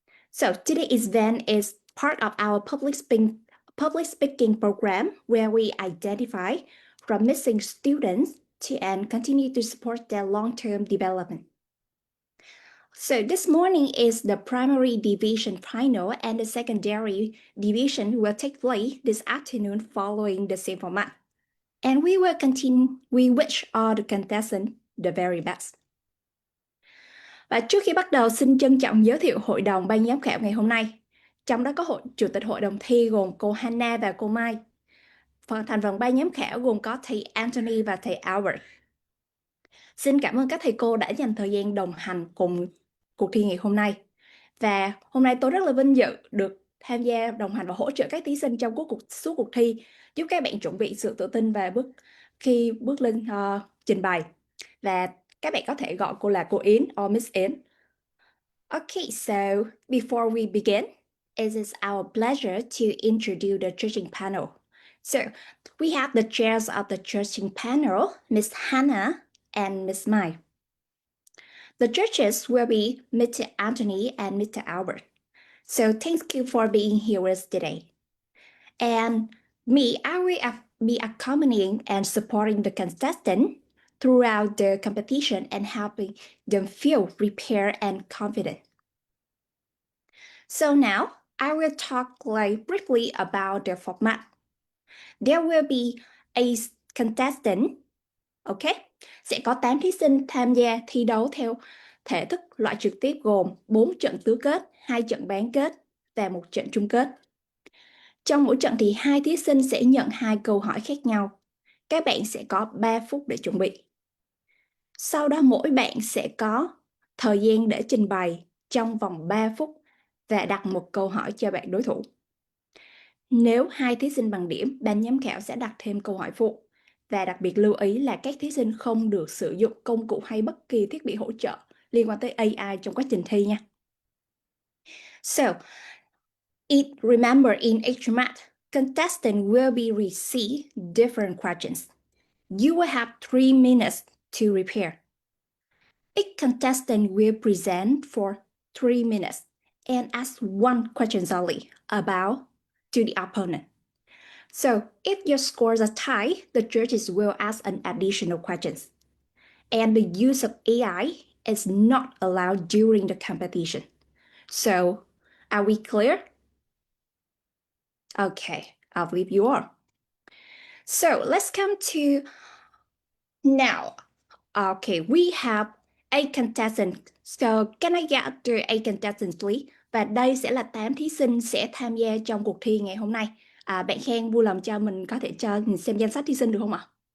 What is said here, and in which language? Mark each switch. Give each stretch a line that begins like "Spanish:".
English: So today's event is part of our public speaking program where we identify promising students and continue to support their long-term development. So this morning is the primary division final and the secondary division will take place this afternoon following the same format. And we wish all the contestants the very best.
Vietnamese: Và trước khi bắt đầu, xin trân trọng giới thiệu hội đồng ban giám khảo ngày hôm nay. Trong đó có chủ tịch hội đồng thi gồm cô Hannah và cô Mai. Thành phần ban giám khảo gồm có thầy Anthony và thầy Albert. Xin cảm ơn các thầy cô đã dành thời gian đồng hành cùng cuộc thi ngày hôm nay. Và hôm nay tôi rất là vinh dự được tham gia đồng hành và hỗ trợ các thí sinh trong suốt cuộc thi, giúp các bạn chuẩn bị sự tự tin và khi bước lên trình bày. Và các bạn có thể gọi cô là cô Yến
English: or Miss
Vietnamese: Yến.
English: Okay, so before we begin, it is our pleasure to introduce the judging panel. So we have the chairs of the judging panel, Miss Hannah and Miss Mai. The judges will be Mr. Anthony and Mr. Albert. So thank you for being here with us today. And me, I will be accompanying and supporting the contestant throughout the competition and helping them feel prepared and confident. So now I will talk briefly about the format. There will be a contestant, okay? Sẽ có 8 thí sinh tham gia thi đấu theo thể thức loại trực tiếp gồm 4 trận tứ kết, 2 trận bán kết và 1 trận chung kết. Trong mỗi trận thì 2 thí sinh sẽ nhận 2 câu hỏi khác nhau. Các bạn sẽ có 3 phút để chuẩn bị. Sau đó mỗi bạn sẽ có thời gian để trình bày trong vòng 3 phút và đặt một câu hỏi cho bạn đối thủ. Nếu 2 thí sinh bằng điểm, ban giám khảo sẽ đặt thêm câu hỏi phụ. Và đặc biệt lưu ý là các thí sinh không được sử dụng công cụ hay bất kỳ thiết bị hỗ trợ liên quan tới AI trong quá trình thi nha. So, remember in each math, contestant will be receive different questions. You will have 3 minutes to prepare. Each contestant will present for 3 minutes and ask one question only about to the opponent. So if your scores are tied, the judges will ask an additional questions. And the use of AI is not allowed during the competition. So are we clear? Okay, I believe you are. So let's come to now. Okay, we have a contestant. So can I get the a contestant please?
Vietnamese: Và đây sẽ là 8 thí sinh sẽ tham gia trong cuộc thi ngày hôm nay. Bạn Khang vui lòng cho mình có thể cho mình xem danh sách thí sinh được không ạ?